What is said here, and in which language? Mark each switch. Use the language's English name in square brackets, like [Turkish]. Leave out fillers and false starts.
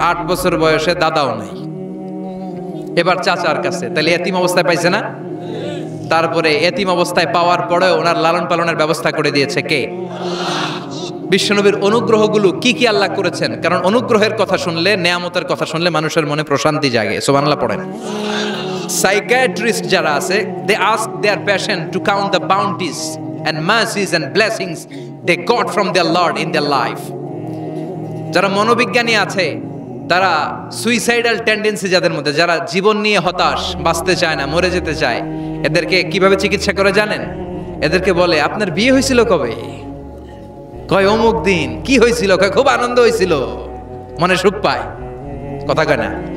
[Bangla] 8 বছর বয়সে দাদাও নাই, এবার চাচার কাছে। তাহলে এতিম অবস্থায় পাইছে না? তারপরে এতিম অবস্থায় পাওয়ার পরেও ওনার লালন পালনের ব্যবস্থা করে দিয়েছে কে? বিশ্বনবীর অনুগ্রহগুলো কি কি আল্লাহ করেছেন। কারণ অনুগ্রহের কথা শুনলে, নেয়ামতের কথা শুনলে মানুষের মনে প্রশান্তি জাগে। সুবহানাল্লাহ পড়েন। সাইকিয়াট্রিস্ট যারা আছে, [English] they ask their patient to count the bounties and mercies and blessings they got from their Lord in their life. [Bangla] যারা মনোবিজ্ঞানী আছে, তারা সুইসাইডাল টেন্ডেন্সি যাদের মধ্যে, যারা জীবন নিয়ে হতাশ, বাঁচতে চায় না, মরে যেতে চায়, এদেরকে কিভাবে চিকিৎসা করে জানেন? এদেরকে বলে আপনার বিয়ে হয়েছিল কবে? কয় অমুক দিন। কি হয়েছিল? কয় খুব আনন্দ হয়েছিল, মনে সুখ পায়। কথা কয় না?